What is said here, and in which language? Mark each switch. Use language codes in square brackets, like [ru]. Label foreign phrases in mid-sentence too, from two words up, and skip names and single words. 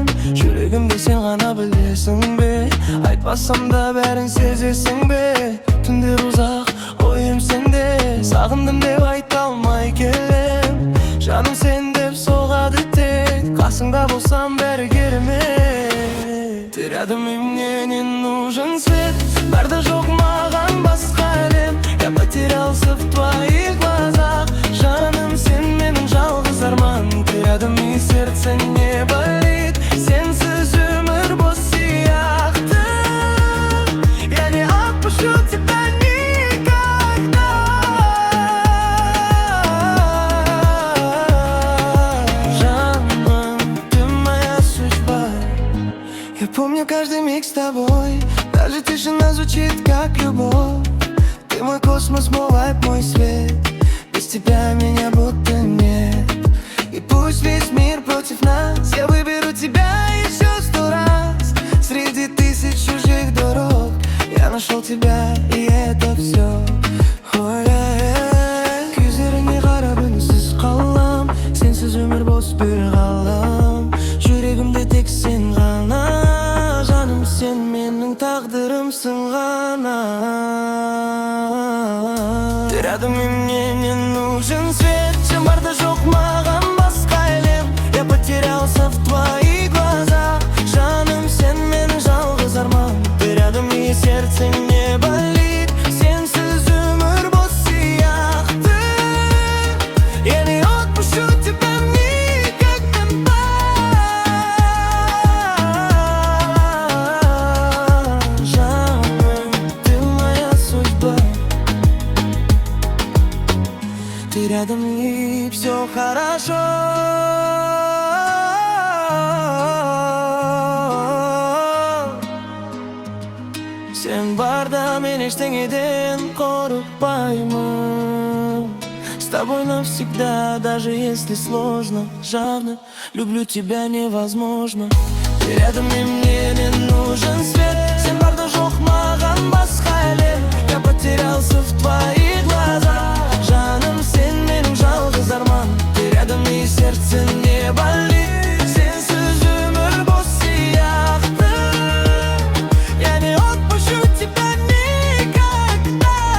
[kk] Жүрегімде сен ғана білесің бе, айтпасам да бәрін сезесің бе. Түндер ұзақ, ойым сенде, сағындым деп айта алмай келем. Жаным сен деп соғады тек, қасыңда болсам бәрі керемет. [ru] Ты рядом и мне не нужен свет, [kk] барда жоқ маған басқа әлем. [ru] Я потерялся в твоих глазах, [kk] жаным, сен менің жалғыз арман. [ru] Ты рядом и сердце не болит, [kk] сенсіз өмір бос сияқты. [ru] Я не отпущу тебя никогда. Жаным, ты моя судьба. Я помню каждый миг с тобой, даже тишина звучит как любовь. Ты мой космос, мой вайб, мой свет, без тебя меня будто нет. И пусть весь мир против нас, я выберу тебя еще 100 раз. Среди тысяч чужих дорог я нашел тебя, и это все. [kk] Көздеріңе қарап үнсіз қалам, сенсіз өмір бос бір ғалам. Жүрегімде тек сен ғана, жаным, сен менің тағдырымсың ғана. [ru] Ты рядом и мне не нужен свет, [kk] сен барда жоқ маған басқа әлем. [ru] Я потерялся в твоих глазах, [kk] жаным, сен менің жалғыз арман. [ru] Ты рядом и сердце не болит, [kk] сенсіз өмір бос сияқты. [ru] Я не отпущу тебя никогда. Жаным, ты моя судьба. Ты рядом и все хорошо. [kk] Сен барда мен ештеңеден қорықпаймын. [ru] С тобой навсегда, даже если сложно, жадно, люблю тебя невозможно. Ты рядом и мне не нужен свет, [kk] сен барда жоқ маған басқа әлем. [ru] Я потерялся в твоих глазах, [kk] жаным, сен менің жалғыз арман. [ru] Ты рядом и сердце не болит, [kk] сенсіз өмір бос сияқты. [ru] Я не отпущу тебя никогда.